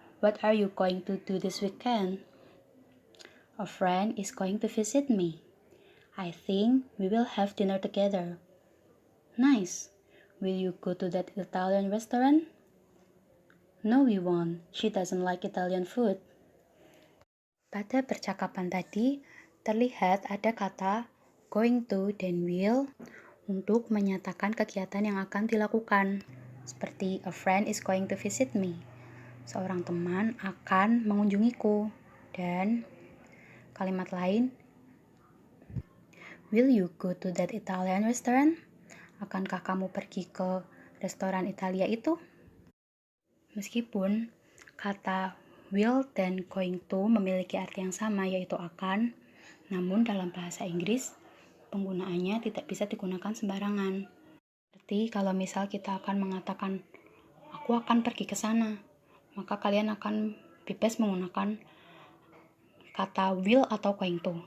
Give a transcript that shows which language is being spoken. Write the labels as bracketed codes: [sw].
[en] What are you going to do this weekend? A friend is going to visit me. I think we will have dinner together. Nice. Will you go to that Italian restaurant? No, we won't. She doesn't like Italian food. [id] Pada percakapan tadi, terlihat ada kata going to dan will untuk menyatakan kegiatan yang akan dilakukan. [en] Seperti a friend is going to visit me. [id] Seorang teman akan mengunjungiku. Dan kalimat lain, [en] will you go to that Italian restaurant? [id] Akankah kamu pergi ke restoran Italia itu? Meskipun kata will dan going to memiliki arti yang sama yaitu akan, namun dalam bahasa Inggris penggunaannya tidak bisa digunakan sembarangan. Seperti kalau misal kita akan mengatakan aku akan pergi ke sana, maka kalian akan bebas menggunakan kata will atau going to.